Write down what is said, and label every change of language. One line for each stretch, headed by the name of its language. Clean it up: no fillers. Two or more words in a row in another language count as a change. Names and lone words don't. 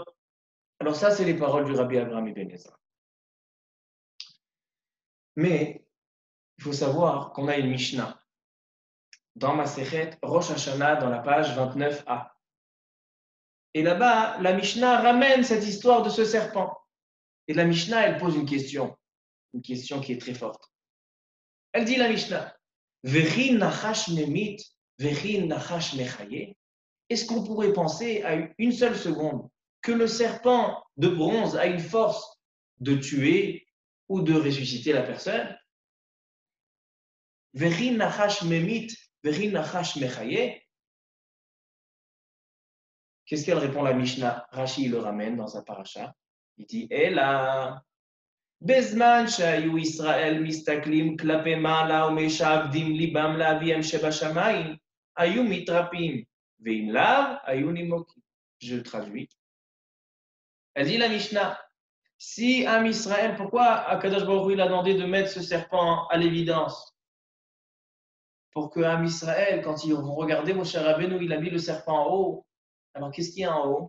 French: Alors ça, c'est les paroles du Rabbi Avraham Ibn Ezra. Mais il faut savoir qu'on a une Mishnah dans Masechet Rosh Hashanah, dans la page 29a. Et là-bas, la Mishnah ramène cette histoire de ce serpent. Et la Mishnah, elle pose une question qui est très forte. Elle dit la Mishnah,
Hebrew: וכי נחש ממית, וכי נחש מחיה.
French: Est-ce qu'on pourrait penser à une seule seconde que le serpent de bronze a une force de tuer ou de ressusciter la personne.
Hebrew: וכי נחש ממית, וכי נחש מחיה.
French: Qu'est-ce qu'elle répond la Mishnah? Rashi le ramène dans sa paracha. Il dit
Hebrew: אלא בזמן שהיו ישראל מסתכלים כלפי מעלה ומשעבדים לבם לאביהם שבשמים היו מתרפאים ואם לאו היו נימוקים.
French: Je traduis. Elle dit la Mishnah, si Am Israël, pourquoi Akadosh Baruch Hu il a demandé de mettre ce serpent à l'évidence? Pour que Am Israël, quand ils vont regarder Moshe Rabbeinu, il a mis le serpent en haut. Alors qu'est-ce qu'il y a en haut?